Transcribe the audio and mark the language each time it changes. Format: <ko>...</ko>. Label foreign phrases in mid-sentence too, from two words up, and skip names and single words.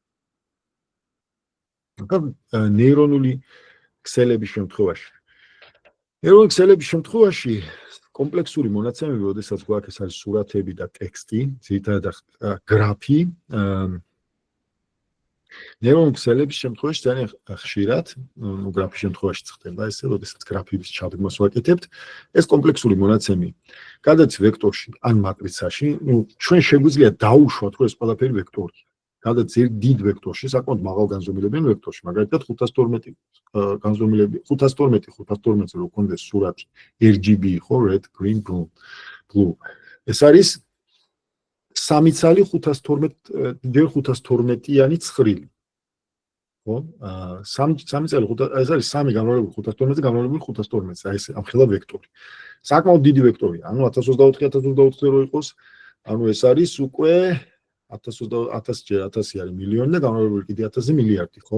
<ka>ნეირონული ქსელების შემთხვევაში კომპლექსური მონაცემები, როდესაც გვაქვს ეს არის სურათები და ტექსტი, ძირითადად გრაფი, ნეირონული ქსელების შემთხვევაში ძალიან ხშირად, გრაფის შემთხვევაში ხდება ესე, როდესაც გრაფის ჩადგმას ვაკეთებთ, ეს კომპლექსური მონაცემი გადადის ვექტორში ან მატრიცაში, ჩვენ შეგვიძლია დაუშვათ, რომ ეს ყველაფერი ვექტორია. გადადის დიდ ვექტორში, საკმაოდ მაღალ განზომილებიან ვექტორში, მაგალითად 512 განზომილები, 512-ზე რო გქონდეს სურათი RGB ხო,</ka> <en>red, green, blue.</en> <ka>ეს არის 3 ცალი 512-ჯერ 512-იანი ცხრილი. ხო? 3 ცალი ეს არის 3 გამრავლებული 512-ზე გამრავლებული 512-ზე, აი ეს ამხელა ვექტორი. საკმაოდ დიდი ვექტორია, ანუ 1024-1024 რო იყოს, ანუ ეს არის უკვე 1000-ჯერ 1000 არის მილიონი და გამრავლებული კიდე 1000-ზე მილიარდი, ხო?</ka>